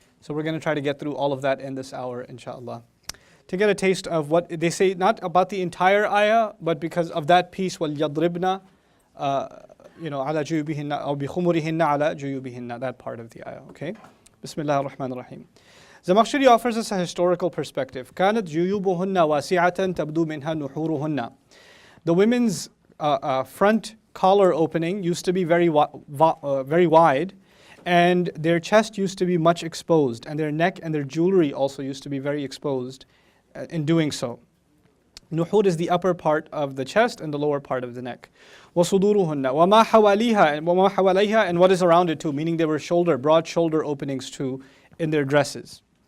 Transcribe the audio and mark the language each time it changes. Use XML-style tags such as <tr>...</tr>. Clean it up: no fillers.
<en>So we're going to try to get through all of that in this hour, inshallah. To get a taste of what they say, not about the entire ayah, but because of that piece,</en> <ar>وَلْيَضْرِبْنَا عَلَى جُيُوبِهِنَّ أو بِخُمُرِهِنَّ عَلى جُيُوبِهِنَّ,</ar> <en>that part of the ayah, okay? Bismillah ar-Rahman ar-Rahim. Zamakhshari offers us a historical perspective.</en> <ar>كانت جيوبهن واسعة تبدو منها نحورهن.</ar> <en>The women's front collar opening used to be very wide, and their chest used to be much exposed, and their neck and their jewelry also used to be very exposed in doing so. Nuhur is the upper part of the chest and the lower part of the neck.</en> <ar>وَصُدُورُهُنَّ وَمَا حَوَالِيهَا</ar> <en>and</en> <ar>وَمَا حَوَالَيْهَا,</ar> <en>and what is around it too, meaning there were broad shoulder openings too in their dresses.</en>